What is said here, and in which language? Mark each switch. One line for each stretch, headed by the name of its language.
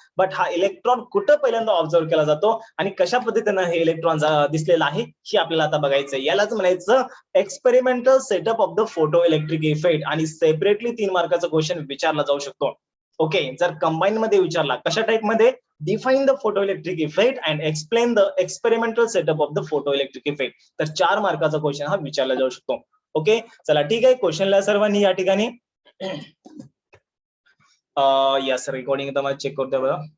Marathi: But हा electron कुठं पहिल्यांदा ऑब्झर्व केला जातो आणि कशा पद्धतीनं हे इलेक्ट्रॉन दिसलेलं आहे हे आपल्याला आता बघायचं. यालाच म्हणायचं
English: Experimental setup of the photo electric effect.
Marathi: आणि सेपरेटली 3 मार्काचा क्वेश्चन विचारला जाऊ शकतो. ओके, जर कंबाईन मध्ये विचारला, कशा टाइप मध्ये?
English: Define the photo electric effect and explain the experimental setup of the photo electric effect.
Marathi: तर 4 मार्काचा क्वेश्चन हा विचारला जाऊ शकतो. ओके, चला ठीक आहे, क्वेश्चनला सर्वांनी या ठिकाणी यस, रेकॉर्डिंग तर मला चेक करतो बघा.